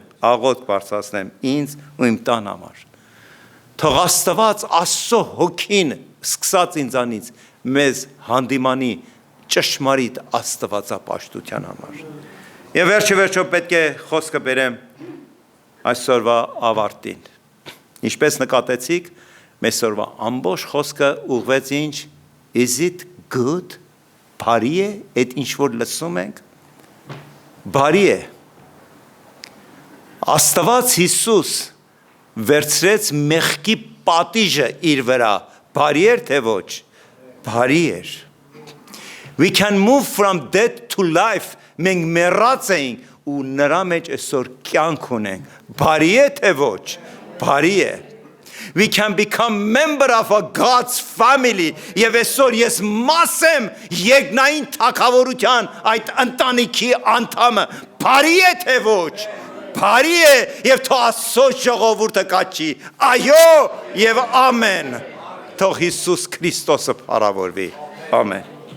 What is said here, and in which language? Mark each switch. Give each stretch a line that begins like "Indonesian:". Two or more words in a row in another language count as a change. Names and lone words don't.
Armenian: աղոթք բարձրացնեմ ինձ ու իմ տան համար։ Թող Աստված Աստծո հոգին սկսած ինձանից մեզ հանդիմանի ճշմարիտ աստվածապաշտության համար։ Եվ վերջը պետք է խոսքը բերեմ այսօրվա ավարտին։ Ինչպես նկատեցիք, մեսօրվա ամբողջ խոսքը ուղղվեց ինչ,
English: is it good?
Armenian: Բարի է, այդ ինչ որ լսում ենք, բարի է։ Աստված Հիսուս վերցրեց մեղքի պատիժը իր վրա, բարի էր թե ոչ, բարի էր։
English: We can move from death to life,
Armenian: մենք մեռած էինք ու նրա մեջ այսօր կյանք ունենք, բարի է թե ոչ, բարի է։
English: We can become member of a God's family,
Armenian: եւ այսօր ես մաս եմ երկնային թագավորության այդ ընտանիքի անդամը, բարի է թե ոչ, բարի է, եւ թող Աստծո ժողովուրդը կաչի, այո եւ ամեն, թող Հիսուս Քրիստոսը փառավորվի, ամեն։